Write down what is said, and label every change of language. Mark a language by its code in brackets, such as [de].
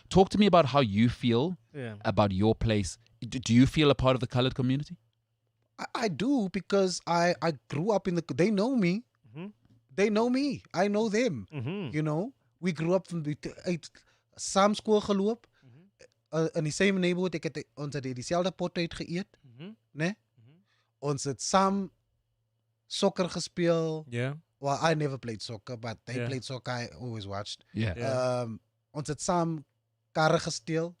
[en] Talk to me about how you feel about your place. Do you feel a part of the colored community? I do because I grew up in they know me. They know me. I know them. You know, we grew up from [af] saam skool geloop in die [en] same neighborhood. [af] Ons het dieselfde pot uit geëet, né? Ons het saam soccer gespeel. [en] Yeah. Well, I never played soccer, but they played soccer. I always watched. Yeah. [af] Ons het saam karre gesteel.